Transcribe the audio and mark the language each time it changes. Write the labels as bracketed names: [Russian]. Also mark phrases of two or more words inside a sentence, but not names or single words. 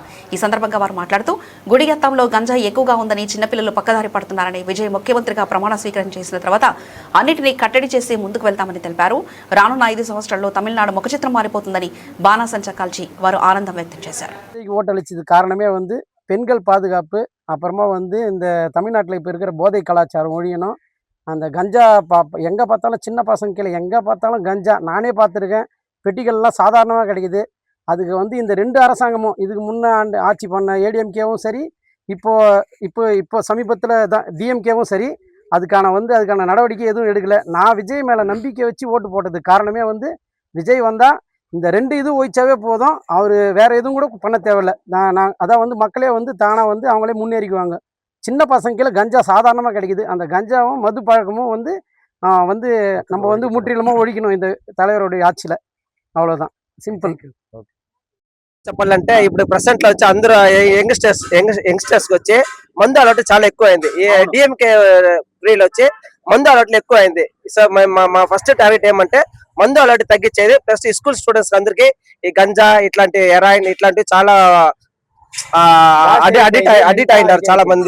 [Telugu] ఈ సందర్భంగా వారు మాట్లాడుతూ గుడియాతంలో గంజాయి ఎక్కువగా ఉందని, చిన్నపిల్లలు పక్కదారి పడుతున్నారని, విజయ్ ముఖ్యమంత్రిగా ప్రమాణ స్వీకారం చేసిన తర్వాత అన్నింటినీ కట్టడి చేసి ముందుకు వెళ్తామని తెలిపారు. రానున్న 5 సంవత్సరాల్లో తమిళనాడు ముఖచిత్రం మారిపోతుందని బాణాసంచా కాల్చి వారు ఆనందం వ్యక్తం చేశారు. [Tamil] కారణమే பெண்கள் பாதுகாப்பு, அப்புறமா இந்த தமிழ்நாட்டில் இப்போ இருக்கிற போதை கலாச்சாரம் ஒழியணும். அந்த கஞ்சா எங்கே பார்த்தாலும் சின்ன பசங்க எங்கே பார்த்தாலும் கஞ்சா நானே பார்த்துருக்கேன். பெட்டிகள்லாம் சாதாரணமாக கிடைக்குது. அதுக்கு இந்த 2 அரசாங்கமும் இதுக்கு முன்னாண்டு ஆட்சி பண்ண ஏடிஎம்கேவும் சரி, இப்போ சமீபத்தில் தான் டிஎம்கேவும் சரி, அதுக்கான நடவடிக்கை எதுவும் எடுக்கலை. நான் விஜய் மேலே நம்பிக்கை வச்சு ஓட்டு போட்டதுக்கு காரணமே விஜய் வந்தால் இந்த 2 இது ஒழிச்சாவே போதும். அவர் வேறு எதுவும் கூட பண்ண தேவையில்லை. நான் அதான் மக்களே தானாக அவங்களே முன்னேறிக்குவாங்க. சின்ன பசங்களுக்கு கஞ்சா சாதாரணமாக கிடைக்குது. அந்த கஞ்சாவும் மது பழக்கமும் நம்ம முற்றிலுமாக ஒழிக்கணும் இந்த தலைவருடைய ఆర్చిల. [Telugu] అవ్వలేదా సింపుల్. చెప్పాలంటే ఇప్పుడు ప్రెసెంట్ లో వచ్చి అందరూ యంగ్స్టర్స్ వచ్చి మందు అలవాటు చాలా ఎక్కువ అయింది. డిఎంకే ఫ్రీలో వచ్చి మందు అలవాట్లు ఎక్కువ అయింది. సో మా [English] first target [Telugu] ఏమంటే మందు అలవాటు తగ్గించేది, [English] plus school students [Telugu] అందరికి ఈ గంజా ఇట్లాంటి హెరాయిన్ ఇట్లాంటివి చాలా అడిక్ట్ అయినారు చాలా మంది.